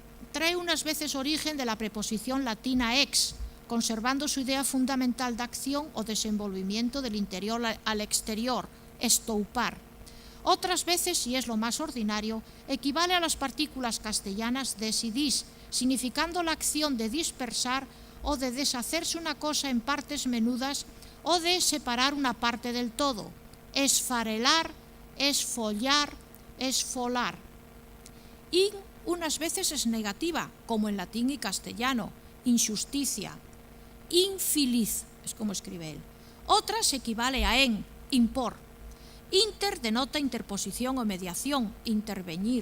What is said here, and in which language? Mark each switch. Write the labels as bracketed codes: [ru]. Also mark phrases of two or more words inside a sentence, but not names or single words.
[es] Trae unas veces origen de la preposición latina ex, conservando su idea fundamental de acción o desenvolvimiento del interior al exterior, estoupar. Otras veces, y es lo más ordinario, equivale a las partículas castellanas des y dis, significando la acción de dispersar o de deshacerse una cosa en partes menudas o de separar una parte del todo. Esfarelar, esfollar, esfolar. Y unas veces es negativa, como en latín y castellano, injusticia. Infeliz, es como escribe él. Otras equivale a en, impor. Inter denota interposición o mediación, intervenir.